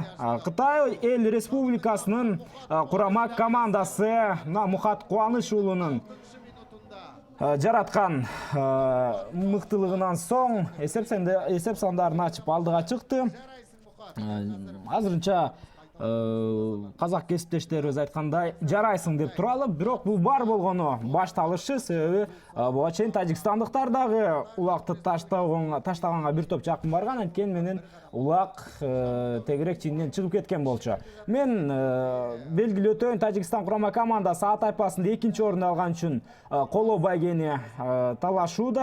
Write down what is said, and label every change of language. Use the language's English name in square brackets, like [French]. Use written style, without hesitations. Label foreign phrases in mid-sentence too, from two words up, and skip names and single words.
[Kyrgyz] Кытай эл республикасынын курама командасы Мухат Кубаныч уулунун жараткан мыктылыгынан соң эсеп сандарын ачып алдыга чыкты. Азырынча казак кесиптештерибиз айткандай жарайсың деп туралы, бирок бул бар болгону башталышы. Себеби буга чейин тажикстандыктар дагы улакты таштаганга бир топ жакын барган. Анткени менен улак тегерек чийинден чыгып кеткен болчу. Мен белгилеп өтөйүн, Тажикстан курама командасы А тайпасында экинчи орунду алган үчүн коло байгени талашууда.